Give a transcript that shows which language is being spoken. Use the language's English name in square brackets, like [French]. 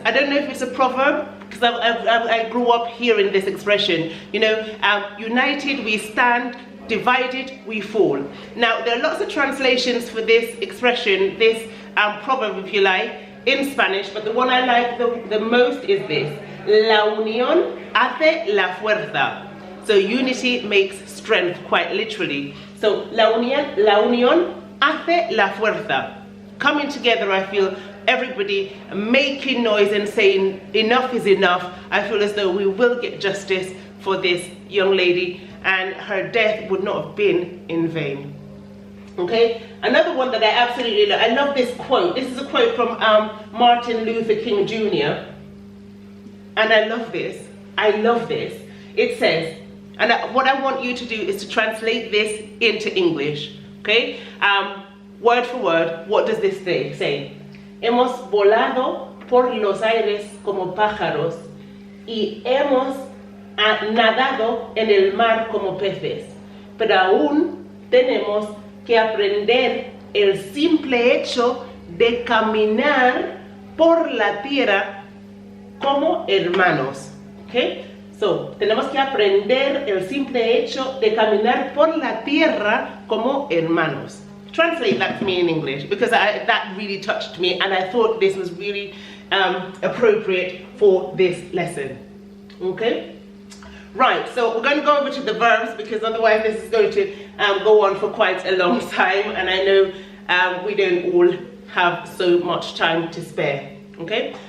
[English] I don't know if it's a proverb, because I grew up hearing this expression, you know, united we stand, divided we fall. Now, there are lots of translations for this expression, this proverb, if you like, in Spanish, but the one I like the most is this: [Spanish] La unión hace la fuerza. [English] So unity makes strength, quite literally. [Spanish] So la unión hace la fuerza. [English] Coming together, I feel, everybody making noise and saying enough is enough. I feel as though we will get justice for this young lady, and her death would not have been in vain. Okay, another one that I absolutely love. I love this quote. This is a quote from Martin Luther King Jr. And I love this. I love this. It says, and what I want you to do is to translate this into English. Okay, word for word, what does this say? [Spanish] Hemos volado por los aires como pájaros y hemos nadado en el mar como peces, pero aún tenemos que aprender el simple hecho de caminar por la tierra como hermanos. Okay? So, tenemos que aprender el simple hecho de caminar por la tierra como hermanos. [English] Translate that for me in English, because that really touched me, and I thought this was really appropriate for this lesson. Okay? Right, so we're going to go over to the verbs, because otherwise this is going to go on for quite a long time, and I know we don't all have so much time to spare. Okay?